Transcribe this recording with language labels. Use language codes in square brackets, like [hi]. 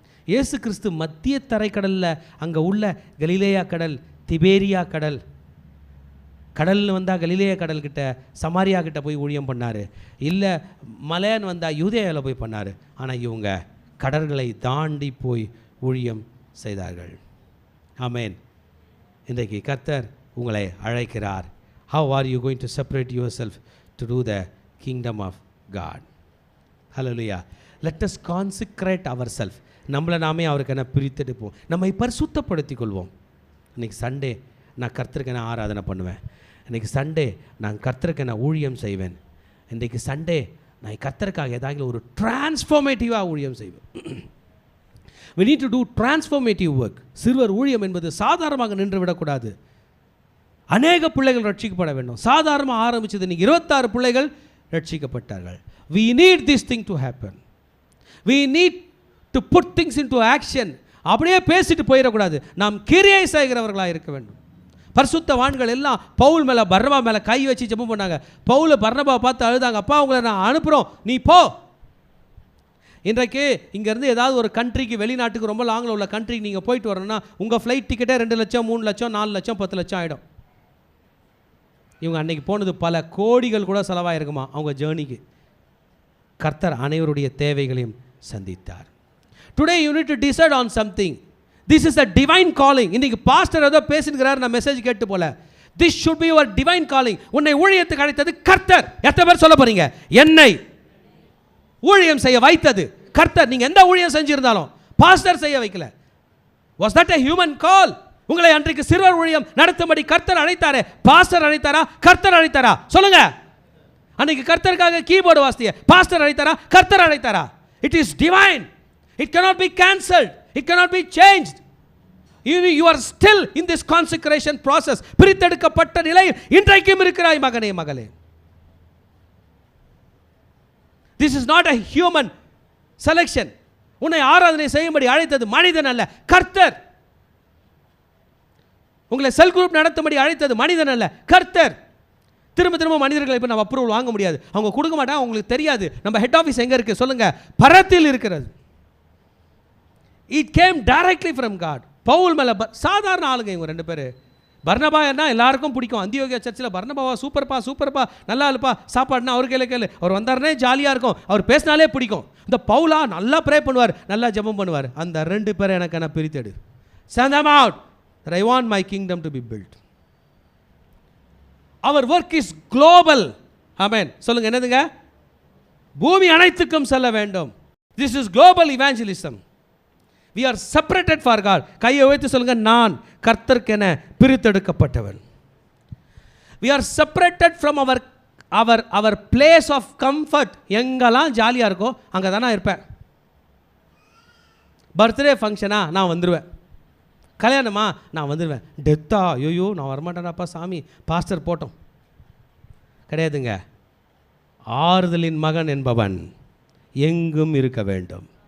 [ta] இயேசு கிறிஸ்து மத்திய தரைக்கடலில் அங்கே உள்ள கலிலேயா கடல், திபேரியா கடல், கடல்னு வந்தால் கலிலேயா கடல்கிட்ட சமாரியா கிட்ட போய் ஊழியம் பண்ணார். இல்லை மலைன்னு வந்தால் யூதேயாவில் போய் பண்ணார். ஆனால் இவங்க கடல்களை தாண்டி போய் ஊழியம் செய்தார்கள். ஆமென். இன்றைக்கு கர்த்தர் உங்களை அழைக்கிறார். [en] How are you going to separate yourself to do the kingdom of God? Hallelujah. Let us consecrate ourselves. [ta] நம்மளை நாமே அவருக்கென பிரித்தெடுப்போம், நம்மை பரிசுத்தப்படுத்திக் கொள்வோம். இன்றைக்கி சண்டே நான் கர்த்தருக்கென ஆராதனை பண்ணுவேன். இன்றைக்கி சண்டே நான் கர்த்தருக்கென ஊழியம் செய்வேன். இன்றைக்கு சண்டே நான் கர்த்தருக்காக ஏதாவது ஒரு டிரான்ஸ்ஃபார்மேட்டிவாக ஊழியம் செய்வேன். [en] We need to do transformative work. [ta] சிறுவர் ஊழியம் என்பது சாதாரணமாக நின்று விடக்கூடாது. அநேக பிள்ளைகள் ரட்சிக்கப்பட வேண்டும். சாதாரணமாக ஆரம்பித்தது இன்னைக்கு 26 பிள்ளைகள் ரட்சிக்கப்பட்டார்கள். [en] We need this thing to happen. We need to put things into action. [ta] அப்படியே பேசிட்டு போயிடக்கூடாது. நாம் கிரியை செய்கிறவர்களாக இருக்க வேண்டும். பரிசுத்தவான்கள் எல்லாம் பவுல் மேலே, பர்னபா மேலே கை வச்சு ஜெபம் பண்ணாங்க. பவுல் பர்னபா பார்த்து அழுதாங்க, அப்பா உங்களை நான் அனுப்புகிறோம், நீ போ. இன்றைக்கு இங்கேருந்து ஏதாவது ஒரு கண்ட்ரிக்கு, வெளிநாட்டுக்கு, ரொம்ப லாங்கில் உள்ள கண்ட்ரிக்கு நீங்கள் போயிட்டு வரணும்னா உங்கள் ஃப்ளைட் டிக்கெட்டே 2 லட்சம், 3 லட்சம், 4 லட்சம், 10 லட்சம் ஆகிடும். இவங்க அன்றைக்கி போனது பல கோடிகள் கூட செலவாயிருக்குமா அவங்க ஜேர்னிக்கு. கர்த்தர் அனைவருடைய தேவைகளையும் சந்தித்தார். [en] Today you need to decide on something. This is a divine calling. [ta] இன்றைக்கி பாஸ்டர் ஏதோ பேசினுக்கிறார், நான் மெசேஜ் கேட்டு போல. [en] This should be your divine calling. [ta] உன்னை ஊழியத்துக்கு அழைத்தது கர்த்தர். எத்தனை பேர் சொல்ல போறீங்க? என்னை ஊழியம் செய்ய வைத்தது கர்த்தர். நீங்கள் எந்த ஊழியம் செஞ்சிருந்தாலும் பாஸ்டர் செய்ய வைக்கல. [en] Was that a human call? [ta] உங்களை அன்றைக்கு சிறுவர் ஊழியம் நடத்தும்படி கர்த்தர் அழைத்தாரே, பாஸ்டர் அழைத்தாரா, கர்த்தர் அழைத்தாரா? சொல்லுங்க. அன்னைக்கு கர்த்தருக்காக கீபோர்டு வாசிய பாஸ்டர் அழைத்தாரா, கர்த்தர் அழைத்தாரா? [en] It is divine. It cannot be cancelled. It cannot be changed. You are still in this consecration process. [ta] பிரித்தெடுக்கப்பட்ட நிலையில் இன்றைக்கும் இருக்கிறாய் மகனே, மகளே. [en] This is not a human selection. [ta] உன்னை ஆராதனை செய்யும்படி அழைத்தது மனிதன் அல்ல, கர்த்தர். உங்களை செல் குரூப் நடத்தும்படி அழைத்தது மனிதன் அல்ல, கர்த்தர். திரும்ப திரும்ப மனிதர்களை இப்போ நம்ம அப்ரூவல் வாங்க முடியாது, அவங்க கொடுக்க மாட்டாங்க, அவங்களுக்கு தெரியாது நம்ம ஹெட் ஆஃபீஸ் எங்கே இருக்குது சொல்லுங்க, பரத்தில் இருக்கிறது. [en] It came directly from God. [ta] Pavul மேலே சாதாரண ஆளுங்க இவங்க 2 பேர். பர்னபா என்ன எல்லாருக்கும் பிடிக்கும். அந்தியோகியா சர்ச்சில் பர்னபாவா சூப்பர்ப்பா, சூப்பர்ப்பா, நல்லா இல்லைப்பா, சாப்பாடுனா அவர் கேளு, அவர் வந்தாருனே ஜாலியாக இருக்கும், அவர் பேசினாலே பிடிக்கும். இந்த பவுலா நல்லா ப்ரே பண்ணுவார், நல்லா ஜெபம் பண்ணுவார். அந்த 2 பேரை எனக்கு என்ன பிரித்தெடு. [en] Send them out. That I want my kingdom to be built. Our work is global. Amen. [ta] சொல்லுங்க என்னதுங்க? பூமி அனைத்துக்கும் செல்ல வேண்டும். [en] This is global evangelism. We are separated for God. [ta] கையை உயர்த்தி சொல்லுங்க, நான் கர்த்தருக்கென பிரித்தெடுக்கப்பட்டவன். [en] we are separated from our place of comfort. [ta] எங்கெல்லாம் ஜாலியாக இருக்கோ அங்கே தானே இருப்பேன். பர்த்டே ஃபங்க்ஷனா நான் வந்துடுவேன், கல்யாணமா நான் வந்துடுவேன், டெத்தா ஐயோ நான் வரமாட்டேனாப்பா சாமி பாஸ்டர் போட்டோம். கிடையாதுங்க. ஆறுதலின் மகன் என்பவன் எங்கும் இருக்க வேண்டும்.